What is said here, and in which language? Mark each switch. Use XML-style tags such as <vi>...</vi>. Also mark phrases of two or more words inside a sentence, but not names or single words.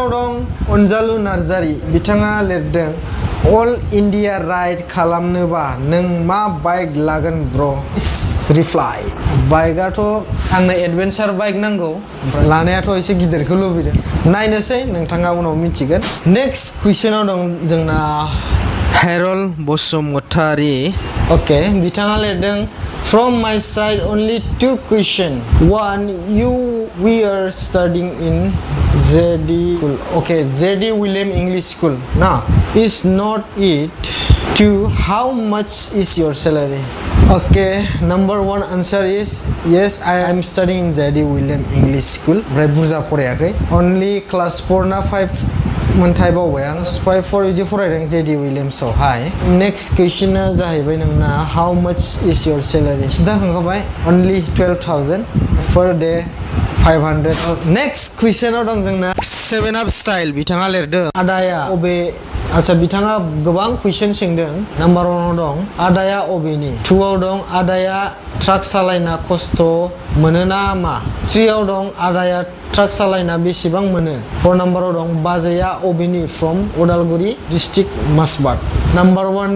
<brx>दं अनजालु नार्जारि बिथाङा लिरदों</brx> <en>all India ride</en> <brx>खालामनोबा नों मा बाइक लागोन ब्र' रिप्लाइ बाइकआथ' आंनो</brx> <en>adventure bike</en> <brx>नांगौ ओमफ्राय लानायाथ' एसे गिदिरखौ लुबैदों नायनोसै नोंथाङा उनाव मिथिगोन</brx> <en>next question</en> <brx>दं जोंना हेरल बसुमतारी अके बिथाङा लिरदों</brx> <en>From my side, only 2 questions. One, we are studying in JD School. Okay, JD William English School. Now, is not it? 2, how much is your salary? Okay, number 1 answer is yes, I am studying in JD William English School.</en> <brx>बुरजा फरायाखै.</brx> <en>Only class 4</en> <brx>ना 5 मोनथाय बावबाय आं 5-4 बिदि फरायदों JD विलियम्सआवहाय</brx> <en>next question</en> <brx>जाहैबाय नोंना</brx> <en>how much is your salary</en> <brx>सिदा होनखाबाय</brx> <en>only 12,000 per day</en> <brx>500</brx> <en>next question</en> <brx>दं जोंना 7up स्टाइल बिथाङा लिरदों आदाया अबे आच्छा बिथाङा गोबां कुइसन सोंदों नाम्बार 1आव दं आदाया अबेनि 2आव दं आदाया ट्राक सालायना खस्थ' मोनोना मा 3आव दं आदाया ट्राक सालायना बेसेबां मोनो 4 नाम्बाराव दं बाजैया अबेनि</brx> <en>from Udalguri district</en> <brx>मासबाट नाम्बार 1</brx>